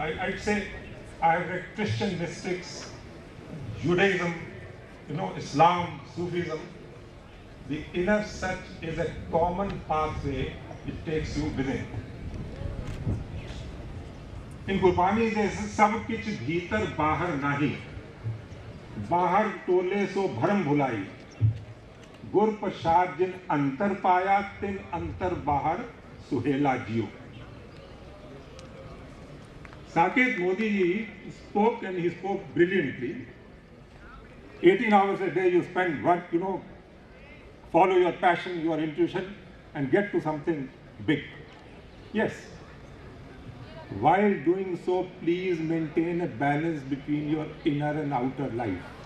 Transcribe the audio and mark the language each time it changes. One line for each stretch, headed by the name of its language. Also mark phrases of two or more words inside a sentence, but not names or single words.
English: I'd say I have read Christian mystics, Judaism, Islam, Sufism. The inner search is a common pathway it takes you within. In Gurbani there is
Punjabi: ਸਭ ਕਿਛ ਭੀਤਰ ਬਾਹਰ ਨਾਹੀ, ਬਾਹਰ ਟੋਲੈ ਸੋ ਭਰਮ ਭੁਲਾਈ, ਗੁਰ ਪ੍ਰਸਾਦ ਜਿਨ ਅੰਤਰ ਪਾਇਆ ਤਿਨ ਅੰਤਰ ਬਾਹਰ ਸੁਹੇਲਾ ਜੀਉ.
English: Saket Modi ji spoke, and he spoke brilliantly. 18 hours a day you spend, follow your passion, your intuition, and get to something big. Yes. While doing so, please maintain a balance between your inner and outer life.